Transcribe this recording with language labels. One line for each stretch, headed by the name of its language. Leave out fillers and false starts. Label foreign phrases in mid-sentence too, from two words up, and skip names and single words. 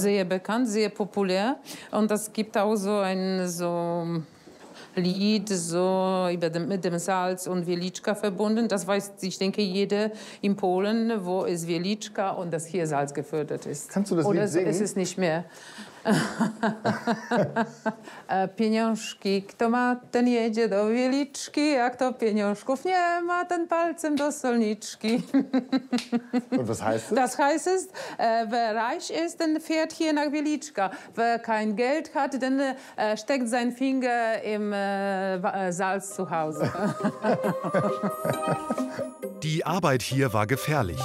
German: Sehr bekannt, sehr populär. Und es gibt auch so ein Lied mit dem Salz und Wieliczka verbunden. Das weiß, ich denke, jeder in Polen, wo es Wieliczka und das hier Salz gefördert ist. Kannst du das Lied singen? Oder ist es nicht mehr.
Polish: Pieniążki, kto ma, ten jedzie do Wieliczki, a kto pieniążków nie ma, ten palcem do solniczki.
German: Und was heißt es? Das heißt es, wer reich ist, dann fährt hier nach Wieliczka. Wer kein Geld hat, dann steckt sein Finger im Salz zu Hause. Die Arbeit hier war gefährlich.